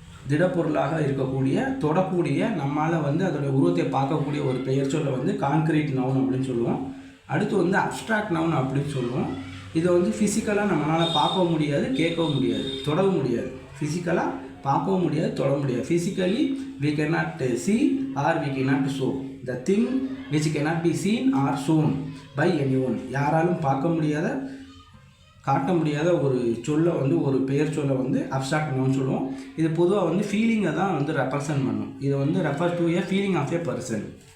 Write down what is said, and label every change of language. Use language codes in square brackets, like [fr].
[ta] திடப்பொருளாக இருக்கக்கூடிய, தொடக்கூடிய, நம்மளால் வந்து அதோடைய உருவத்தை பார்க்கக்கூடிய ஒரு பெயர் சொல்ல வந்து கான்கிரீட் நவுன் அப்படின்னு சொல்லுவோம். அடுத்து வந்து அப்ஸ்ட்ராக்ட் நவுன் அப்படின்னு சொல்லுவோம். இதை வந்து ஃபிசிக்கலாக நம்மளால் பார்க்கவும் முடியாது, கேட்கவும் முடியாது, தொடவும் முடியாது. ஃபிசிக்கலாக பார்க்கவும் முடியாது, தொட முடியாது. [en] Physically we cannot see or we cannot show the thing which cannot be seen or shown by anyone. [ta] யாராலும் பார்க்க முடியாத, காட்ட முடியாத ஒரு சொல்லை வந்து, ஒரு பெயர் சொல்லை வந்து அப்ஸ்ட்ராக்ட் நவுன் சொல்லுவோம். இது பொதுவாக வந்து ஃபீலிங்கை தான் வந்து ரெப்ரசன்ட் பண்ணும். இது வந்து [en] Refer to a feeling of a person.